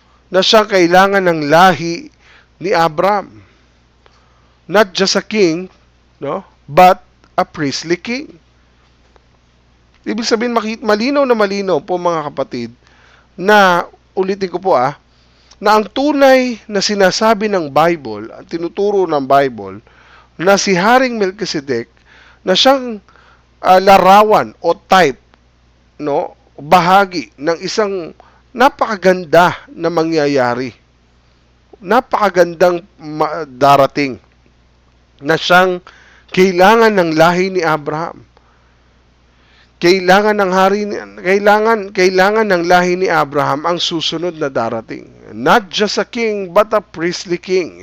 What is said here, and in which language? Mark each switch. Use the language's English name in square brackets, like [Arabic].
[Filipino] Na siyang kailangan ng lahi ni Abraham. [English] Not just a king, no, but a priestly king. [Filipino] Ibig sabihin, malinaw na malinaw po mga kapatid, na ulitin ko po na ang tunay na sinasabi ng Bible, ang tinuturo ng Bible, na si Haring Melchizedek, na siyang larawan o type, no, bahagi ng isang napakaganda na mangyayari. Napakagandang darating na siyang kailangan ng lahi ni Abraham. Kailangan ng lahi ni Abraham ang susunod na darating. [English] Not just a king, but a priestly king.